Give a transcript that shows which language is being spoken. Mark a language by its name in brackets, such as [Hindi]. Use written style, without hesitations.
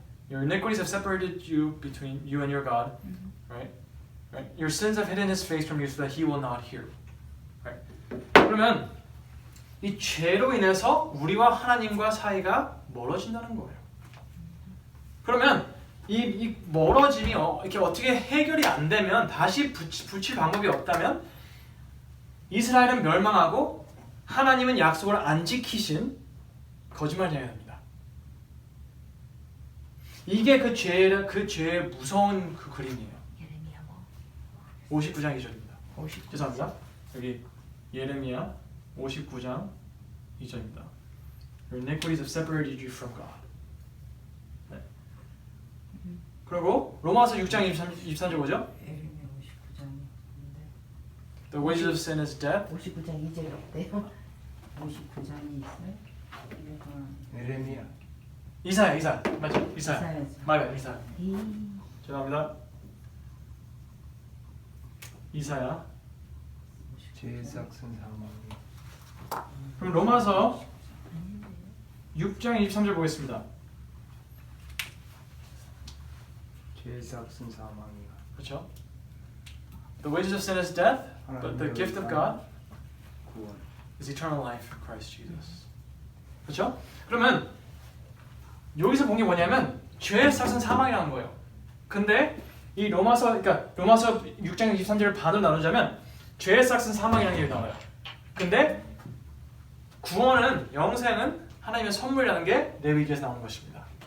[English] Your iniquities have separated you between you and your God, right? Right? Your sins have hidden His face from you so that He will not hear. Right? [Korean] 그러면 이 죄로 인해서 우리와 하나님과 사이가 멀어진다는 거예요. 그러면 이 멀어짐이 이렇게 어떻게 해결이 안 되면 다시 붙일 방법이 없다면 이스라엘은 멸망하고 하나님은 약속을 안 지키신 거짓말쟁이가 됩니다. 이게 그 죄의 무서운 그 그림이에요. 예레미야 뭐 59장 2절입니다. 59장. 죄송합니다. 여기 예레미야 59장 2절입니다. [English] Your iniquities have separated you from God. [Korean] 네. 그리고 로마서 6장 23절 뭐죠? 에레미야 59장인데 [English] The wages of sin is death. [Korean] 59장 2절에 없대요. 59장이 있어요? 에레미야. 이사야. 맞죠? 이사야. 이사야죠. 맞아요. 이사야. 이 죄송합니다. 이사야. 죄의 삭은 사망이. 그럼 로마서 6장 23절 보겠습니다. 죄의 삭은 사망이야. 그렇죠? [English] The wages of sin is death, but the gift of God [Korean] 구원. [English] is eternal life in Christ Jesus. [Korean] 그렇죠? 그러면 여기서 본 게 뭐냐면 죄의 삭은 사망이라는 거예요. 근데 이 로마서 6장 23절을 반으로 나누자면 죄의 삭은 사망이라는 게 나와요. 근데 구원은 영생은 하나님의 선물이라는 게 레위기에서 나오는 것입니다.